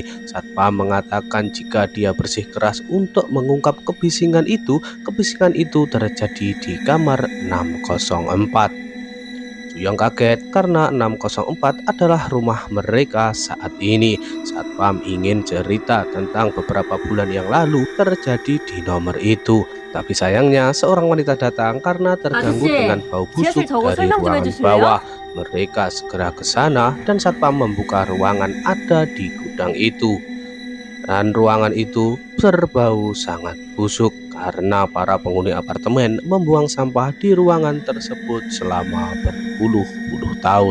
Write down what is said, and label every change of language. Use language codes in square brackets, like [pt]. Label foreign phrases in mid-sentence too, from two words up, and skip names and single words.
[id] Satpam mengatakan jika dia bersikeras untuk mengungkap kebisingan itu terjadi di kamar 604. Juyong kaget karena 604 adalah rumah mereka saat ini. Satpam ingin cerita tentang beberapa bulan yang lalu terjadi di nomor itu. Tapi sayangnya seorang wanita datang karena terganggu dengan [ko] 아저씨, [id] bau [ko] 지하실 [id] busuk [ko] 저거 [id] dari [ko] 설명 좀 [id] ruangan bawah. [ko] 해주실래요? [id] Mereka segera ke sana dan satpam membuka ruangan ada di gudang itu. Dan ruangan itu berbau sangat busuk karena para penghuni apartemen membuang sampah di ruangan tersebut selama berpuluh-puluh tahun.